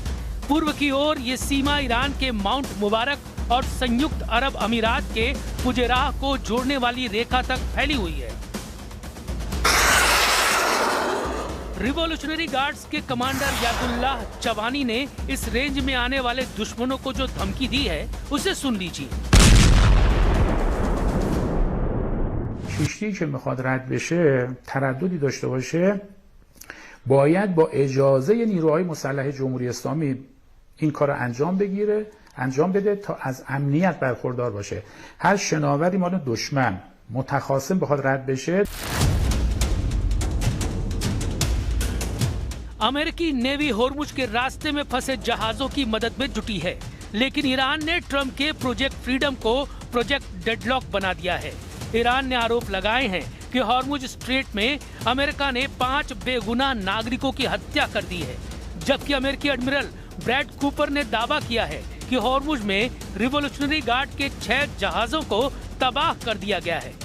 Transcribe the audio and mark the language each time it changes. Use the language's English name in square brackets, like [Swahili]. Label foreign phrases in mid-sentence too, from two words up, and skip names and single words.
[Hindi] पूर्व की ओर ये सीमा ईरान के माउंट मुबारक और संयुक्त अरब अमीरात के फुजेराह को जोड़ने वाली रेखा तक फैली हुई है। रिवॉल्यूशनरी गार्ड्स के कमांडर यादुल्लाह चवानी ने इस रेंज में आने वाले दुश्मनों को जो धमकी दी है उसे सुन लीजिए। [Persian] کشتی که میخواد رد بشه ترددی داشته باشه باید با اجازه نیروهای مسلح جمهوری اسلامی این کار انجام بده تا از امنیت برخوردار باشه. هر شناوری مال دشمن متخاصم بخواد رد بشه. [Hindi] अमेरिकी नेवी होर्मुज के रास्ते में फंसे जहाजों की मदद में जुटी है, लेकिन ईरान ने ट्रंप के प्रोजेक्ट फ्रीडम को प्रोजेक्ट डेडलॉक बना दिया है। ईरान ने आरोप लगाए हैं कि होर्मुज स्ट्रेट में अमेरिका ने 5 बेगुनाह नागरिकों की हत्या कर दी है, जबकि अमेरिकी एडमिरल ब्रैड कूपर ने दावा किया है कि होर्मुज में रिवॉल्यूशनरी गार्ड के 6 जहाजों को तबाह कर दिया गया है।